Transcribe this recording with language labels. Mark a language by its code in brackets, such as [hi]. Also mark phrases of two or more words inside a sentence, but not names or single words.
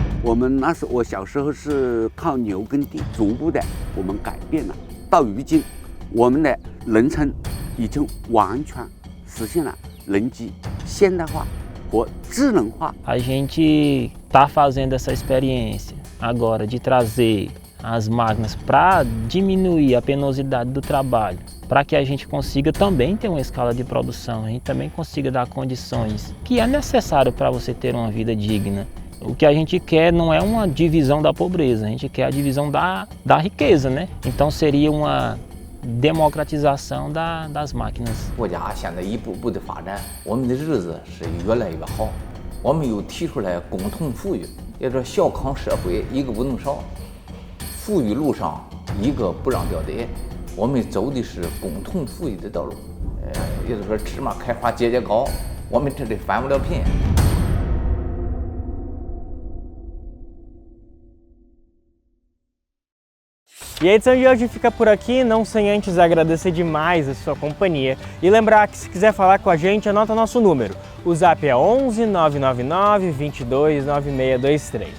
[zh] 我们那时我小时候是靠牛耕地，逐步的我们改变了，到如今，我们的农村已经完全实现了人机现代化和智能化。 [pt] A gente está fazendo essa experiência agora de trazer as máquinas para diminuir a penosidade do trabalho, para que a gente consiga também ter uma escala de produção, a gente também consiga dar condições que é necessário para você ter uma vida digna. O que a gente quer não é uma divisão da pobreza, a gente quer a divisão da riqueza, né? Então seria uma democratização das máquinas. [zh] 国家现在一步步的发展，我们的日子是越来越好。我们又提出来共同富裕，也就是小康社会一个不能少，富裕路上一个不让掉队。我们走的是共同富裕的道路，也就是说芝麻开花节节高，我们这里翻不了贫。 [pt] E a edição de hoje fica por aqui, não sem antes agradecer demais a sua companhia e lembrar que se quiser falar com a gente, anota nosso número. O zap é 11 999 22 9623.